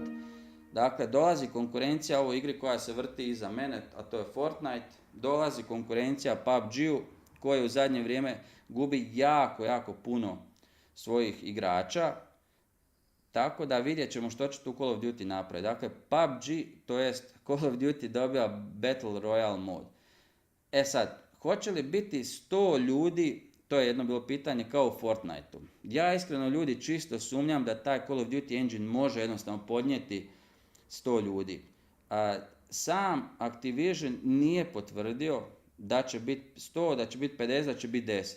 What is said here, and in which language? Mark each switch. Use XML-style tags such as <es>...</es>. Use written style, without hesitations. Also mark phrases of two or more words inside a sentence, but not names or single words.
<hr>Dakle, dolazi konkurencija ovoj igri koja se vrti iza mene, a to je Fortnite. Dolazi konkurencija PUBG-u koji u zadnje vrijeme gubi jako, jako puno svojih igrača. Tako da vidjet ćemo što će tu Call of Duty napraviti. Dakle, PUBG, to jest Call of Duty dobiva</hr> <en>Battle Royale</en> <hr>mod. Sad, hoće li biti 100 ljudi, to je jedno bilo pitanje, kao u Fortniteu. Ja iskreno, ljudi, čisto sumnjam da taj Call of Duty engine može jednostavno podnijeti 100 ljudi. Sam Activision nije potvrdio da će biti 100, da će biti 50, da će biti 10.</hr>